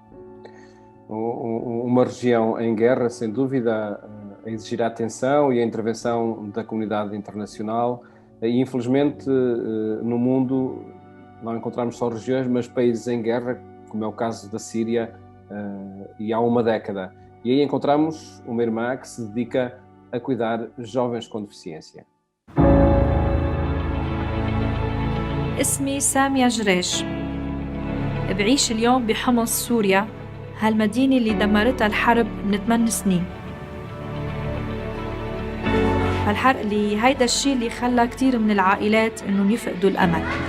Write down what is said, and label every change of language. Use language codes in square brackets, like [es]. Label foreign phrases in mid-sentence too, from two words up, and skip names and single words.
[pt] Uma região em guerra, sem dúvida, a exigir a atenção e a intervenção da comunidade internacional. E, infelizmente, no mundo não encontramos só regiões, mas países em guerra, como é o caso da Síria, e há uma década. E aí encontramos uma irmã que se dedica a cuidar jovens com deficiência. [ar] اسمي سامية جريش. بعيش اليوم بحمص سوريا، هالمدينة اللي دمرتها الحرب من 8 سنين. هالحرق هيدا الشيء اللي خلى كتير من العائلات إنهم يفقدوا الأمل.